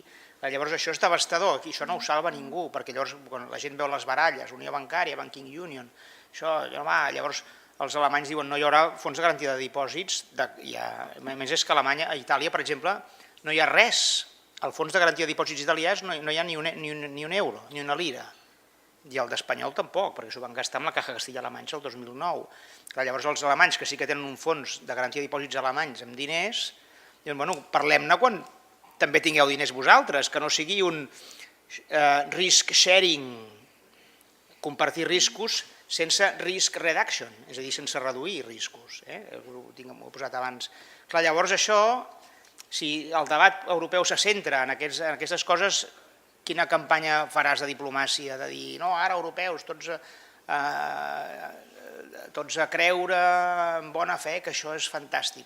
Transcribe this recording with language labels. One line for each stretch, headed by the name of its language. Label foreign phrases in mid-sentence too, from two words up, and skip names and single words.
Catalan: Llavors això és devastador, aquí això no ho salva ningú, perquè llavors quan la gent veu les baralles, Unió Bancària,
English: Banking Union,
Catalan: llavors els alemanys diuen no hi haurà fons de garantia de dipòsits, a més és que a Itàlia, per exemple, no hi ha res el fons de garantia de dipòsits italià no hi ha ni un euro, ni una lira. I el d'Espanyol tampoc, perquè s'ho van gastar amb la Caja Castilla-La Manxa el 2009. Clar, llavors els alemanys, que sí que tenen un fons de garantia de dipòsits alemanys amb diners, diuen, bueno, parlem-ne quan també tingueu diners vosaltres, que no sigui un
English: risk sharing,
Catalan: compartir riscos sense
English: risk reduction,
Catalan: és a dir, sense reduir riscos. Ho he posat abans. Clar, llavors això, si el debat europeu se centra en aquestes coses, quina campanya faràs de diplomàcia, de dir, no, ara europeus, tots a creure en bona fe que això és fantàstic.